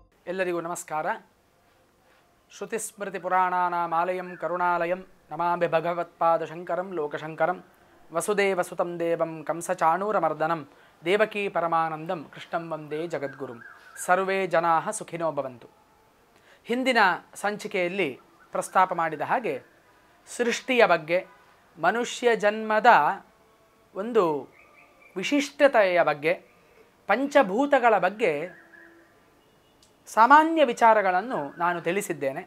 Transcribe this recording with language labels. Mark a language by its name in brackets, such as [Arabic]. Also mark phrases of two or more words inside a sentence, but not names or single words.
[Kannada] ಎಲ್ಲರಿಗೂ ನಮಸ್ಕಾರ. [Sanskrit] ಶ್ರುತಿಸ್ಮೃತಿಪುರಾಣಾನಾಮಾಲಯಂ ಕರುಣಾಲಯಂ ನಮಾಮಿ ಭಗವತ್ಪಾದಶಂಕರಂ ಲೋಕಶಂಕರಂ ವಸುದೇವಸುತಂ ದೇವಂ ಕಂಸಚಾಣೂರಮರ್ದನಂ ದೇವಕೀ ಪರಮಾನಂದಂ ಕೃಷ್ಣಂ ವಂದೇ ಜಗದ್ಗುರುಂ. ಸರ್ವೇ ಜನಾಃ ಸುಖಿನೋ ಭವಂತು. [Kannada] ಹಿಂದಿನ ಸಂಚಿಕೆಯಲ್ಲಿ ಪ್ರಸ್ತಾಪ ಮಾಡಿದ ಹಾಗೆ ಸೃಷ್ಟಿಯ ಬಗ್ಗೆ, ಮನುಷ್ಯ ಜನ್ಮದ ಒಂದು ವಿಶಿಷ್ಟತೆಯ ಬಗ್ಗೆ, ಪಂಚಭೂತಗಳ ಬಗ್ಗೆ ಸಾಮಾನ್ಯ ವಿಚಾರಗಳನ್ನು ನಾನು ತಿಳಿಸಿದ್ದೇನೆ.